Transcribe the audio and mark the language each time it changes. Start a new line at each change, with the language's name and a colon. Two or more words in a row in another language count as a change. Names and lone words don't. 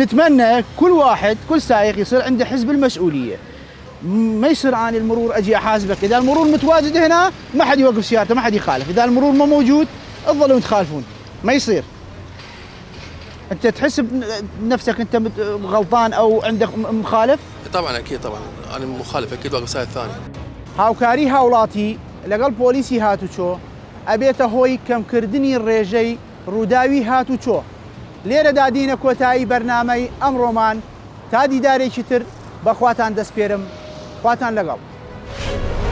Arabic: نتمنى كل سائق يصير عنده حزب المسؤولية ما يصير عن المرور اجي احاسبك اذا المرور متواجد هنا ما حد يوقف سيارته ما حد يخالف اذا المرور ما موجود تظلوا تخالفون ما يصير انت تحس بنفسك انت غلطان او عندك مخالف؟ طبعا اكيد طبعا انا مخالف اكيد واقف سايد ثاني
Central Kurdish: هاوکاری هاوڵاتی لەگەڵ پۆلیسی هاتوچۆ ئەبێتە هۆی کەمکردنی ڕێژەی ڕووداوی هاتوچۆ لێرە دادینە کۆتایی بەرنامەی ئەمڕۆمان تا دیدارێکی تر بەخواتان دەسپێرم خواتان لەگەڵ